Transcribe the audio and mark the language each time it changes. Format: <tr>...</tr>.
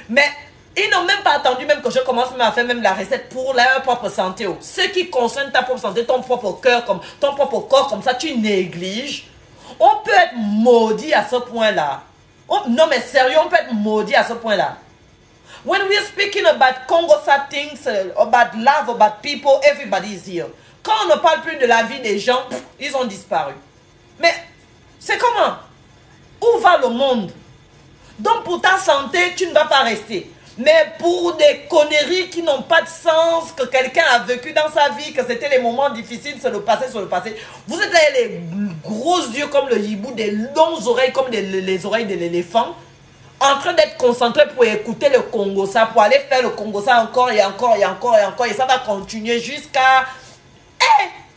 <fr>Mais ils n'ont même pas attendu même que je commence même à faire même la recette pour leur propre santé. Ce qui concerne ta propre santé, ton propre cœur, comme ton propre corps, comme ça, tu négliges. On peut être maudit à ce point-là. Non, mais sérieux, on peut être maudit à ce point-là.</fr> <en>When we are speaking about Congosa things, about love, about people, everybody is here.</en> <fr>Quand on ne parle plus de la vie des gens, ils ont disparu. Mais c'est comment? Où va le monde? Donc pour ta santé, tu ne vas pas rester. Mais pour des conneries qui n'ont pas de sens, que quelqu'un a vécu dans sa vie, que c'était les moments difficiles, c'est le passé, vous êtes là les gros yeux comme le hibou, des longues oreilles comme les oreilles de l'éléphant, en train d'être concentré pour écouter le Congo, ça, pour aller faire le Congo, ça encore et encore et encore et encore, et ça va continuer jusqu'à... Eh!</fr>